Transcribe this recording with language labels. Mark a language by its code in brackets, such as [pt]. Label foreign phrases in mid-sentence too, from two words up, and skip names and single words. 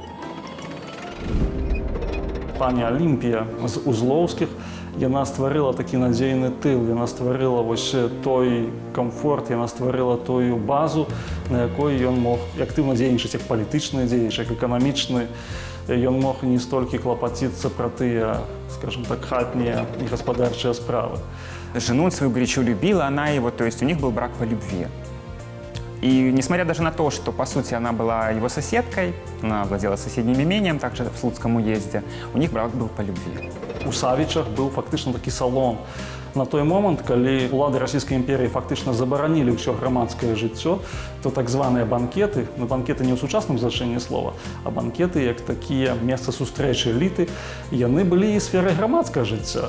[be] Пані Алімпія з Узлоўскіх, яна стварыла такі надзейны тыл, яна стварыла вось той камфорт, яна стварыла тую базу, на якой ён мог актыўна дзейнічаць як палітычны дзеяч, як эканамічны. Ён мог не столькі клапаціцца пра тыя, [ru] скажем так, [be] хатнія і гаспадарчыя справы. [ru] Жену свою горячо любила, она его, то есть у них был брак по любви. И несмотря даже на то, что, по сути, она была его соседкой, она владела соседним имением, также в Слуцком уезде, у них брак был по любви. [be] У Савічах быў фактычна такі салон. На той момант, калі улады Расійскай імперіі фактычна забаранілі ўсё грамадскае жыццё, то так званыя банкеты, банкеты не ў сучасным значэнні слова, а банкеты, як такія месца сустрэчы эліты, яны былі і сферай грамадскага жыцця.